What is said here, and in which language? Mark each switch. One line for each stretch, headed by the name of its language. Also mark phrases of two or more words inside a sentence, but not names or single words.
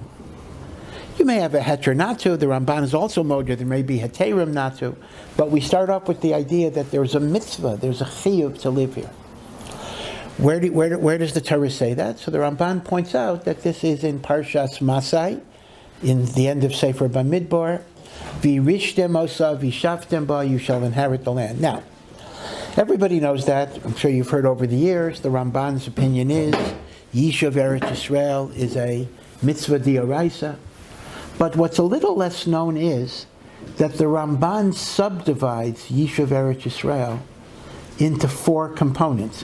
English: You may have a heter not to. The Ramban is also moder. There may be heterim not to. But we start off with the idea that there's a mitzvah, there's a chiyuv to live here. Where does the Torah say that? So the Ramban points out that this is in Parshas Masai, in the end of Sefer Bamidbar.
Hebrew: וירשתם אתה וישבתם בה,
English: you shall inherit the land. Now, everybody knows that. I'm sure you've heard over the years. The Ramban's opinion is
Hebrew: ישוב ארץ ישראל
English: is a
Hebrew: מצוה דאורייתא.
English: But what's a little less known is that the Ramban subdivides
Hebrew: ישוב ארץ ישראל
English: into 4 components.